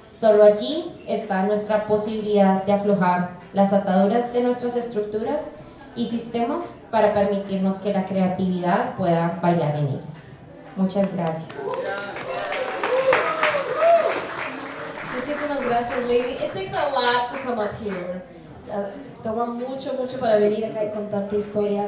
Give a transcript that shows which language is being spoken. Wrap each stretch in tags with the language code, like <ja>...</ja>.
<es>Solo allí está nuestra posibilidad de aflojar las ataduras de nuestras estructuras y sistemas para permitirnos que la creatividad pueda bailar en ellas. Muchas gracias. Muchísimas gracias, Lady.</es> <en>It takes a lot to come up here.</en> <es>Toma mucho para venir acá y contar tu historia.</es>